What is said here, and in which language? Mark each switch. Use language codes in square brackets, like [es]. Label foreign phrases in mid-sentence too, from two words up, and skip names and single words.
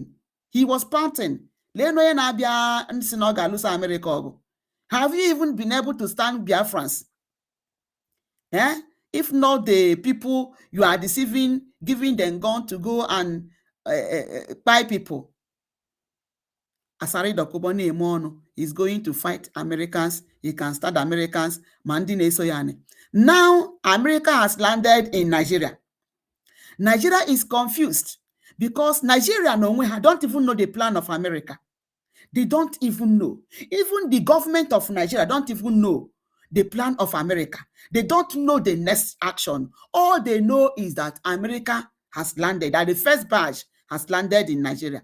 [en] He was panting. Have you even been able to stand Biafrans? Eh? If not the people you are deceiving, giving them gun to go and buy people. Asari Dokubo [ig] na-eme ọnụ [en] is going to fight Americans. He can stand Americans. [ig] Mandi na-eso ya ani. [en] Now, America has landed in Nigeria. Nigeria is confused because Nigeria don't even know the plan of America. They don't even know. Even the government of Nigeria don't even know the plan of America. They don't know the next action. All they know is that America has landed, that the first batch has landed in Nigeria.